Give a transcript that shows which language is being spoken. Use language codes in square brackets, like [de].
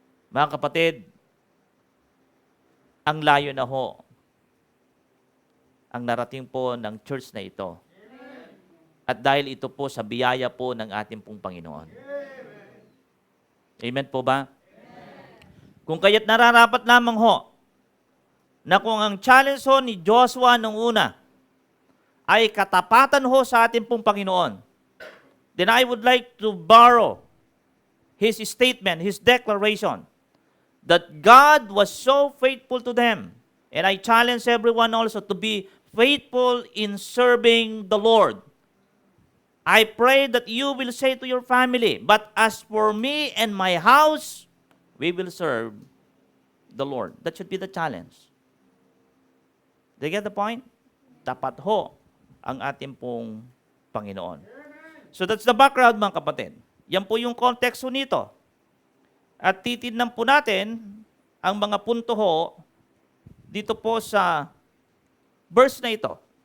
[tl] Mga kapatid, ang layo na ho ang narating po ng church na ito. At dahil ito po sa biyaya po ng ating pong Panginoon. Amen po ba? Kung kaya't nararapat lamang ho na kung ang challenge ho ni Joshua nung una ay katapatan ho sa ating pong Panginoon, [en] then I would like to borrow his statement, his declaration, that God was so faithful to them. And I challenge everyone also to be faithful in serving the Lord. I pray that you will say to your family, but as for me and my house, we will serve the Lord. That should be the challenge. Do you get the point? [tl] Tapat ho ang ating pong Panginoon. [en] So that's the background, [tl] mga kapatid. Yan po yung context nito. At titignan po natin ang mga punto ho dito po sa verse na ito.